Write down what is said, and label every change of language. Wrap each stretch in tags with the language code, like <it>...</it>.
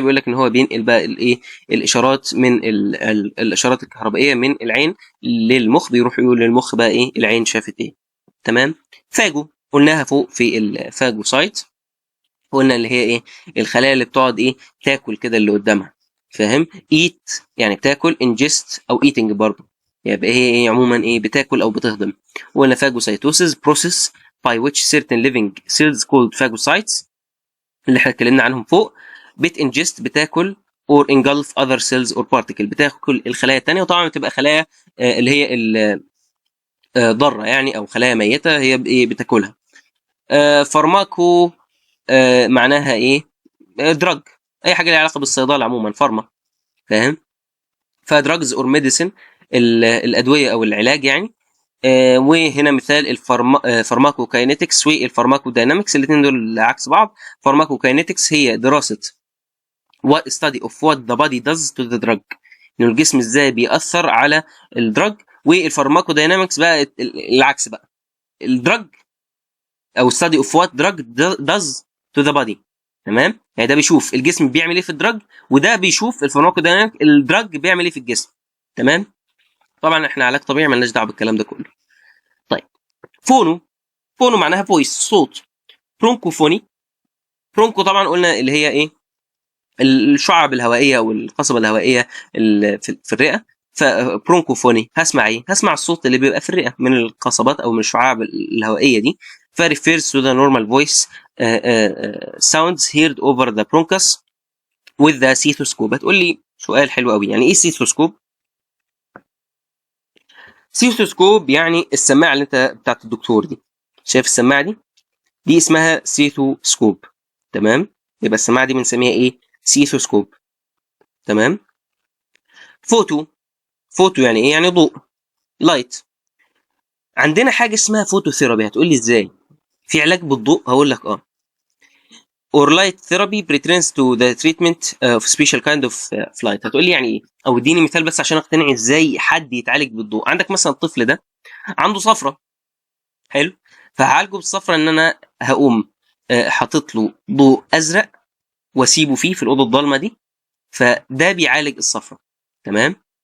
<ar>بيقول لك ان هو بينقل بقى الايه؟ الاشارات من الاشارات الكهربائيه من العين للمخ، بيروح يقول للمخ بقى ايه العين شافت ايه. تمام. فاجو قلناها فوق في الفاجوسايت، قلنا اللي هي ايه؟ الخلايا اللي بتقعد ايه؟ تاكل كده اللي قدامها. فاهم؟ ايت يعني بتاكل، انجست او ايتنج برضه، يبقى هي ايه عموما؟ ايه؟ بتاكل او بتهضم.</ar> <en>وقلنا phagocytosis process by which certain living cells called phagocytes</en> <ar>اللي احنا اتكلمنا عنهم فوق بتنجست، بتاكل</ar> <en>or engulf other cells or particle،</en> <ar>بتاكل الخلايا الثانيه. وطبعا بتبقى خلايا اللي هي ضاره يعني، او خلايا ميته هي ايه؟ بتاكلها. فارماكو معناها ايه؟ دراج، اي حاجه ليها علاقه بالصيدله عموما، فارما. فاهم؟ فدراجز اور ميديسن، الادويه او العلاج يعني. وهنا مثال الفارماكوكاينetics والفارماكوداينامكس، الاثنين دول عكس بعض. فارماكوكاينetics هي دراسه</ar> <en>what study of what the body does to the drug،</en> <ar>انه الجسم ازاي بيأثر على الدراج. والفارماكوداينامكس بقى العكس بقى، الدراج او</ar> <en>study of what drug does to the body.</en> <ar>تمام، يعني ده بيشوف الجسم بيعمل ايه في الدراج، وده بيشوف الفارماكودايناميك الدراج بيعمل ايه في الجسم. تمام. طبعا احنا علاج طبيعي مالناش دعوه بالكلام ده كله. طيب فونو، فونو معناها فويس، صوت. برونكوفوني، برونكو طبعا قلنا اللي هي ايه؟ الشعب الهوائيه او القصبه الهوائيه في الرئه. فبرونكوفوني هسمع ايه؟ هسمع الصوت اللي بيبقى في الرئه من القصبات او من الشعاب الهوائيه دي.</ar> <en>فريفيرز to the normal voice sounds heard over the bronchus with the stethoscope.</en> <ar>هتقول لي سؤال حلو قوي، يعني ايه stethoscope؟ stethoscope يعني السماعه اللي انت بتاعت الدكتور دي، شايف السماعه دي؟ دي اسمها stethoscope. تمام، يبقى السماعه دي بنسميها ايه؟ stethoscope. تمام. فوتو، فوتو يعني ايه؟ يعني ضوء، لايت. عندنا حاجه اسمها فوتوثيرابي. هتقول لي ازاي؟ في علاج بالضوء؟ هقول لك</ar> <en>or light therapy pertains to the treatment of special kind of flight.</en> <ar>هتقول لي يعني ايه؟ او اديني مثال بس عشان اقتنع ازاي حد يتعالج بالضوء. عندك مثلا الطفل ده عنده صفرة، حلو، فهعالجه بالصفرة ان انا هقوم حاطط له ضوء ازرق واسيبه فيه في الاوضه الضلمه دي، فده بيعالج الصفرة. تمام.</ar>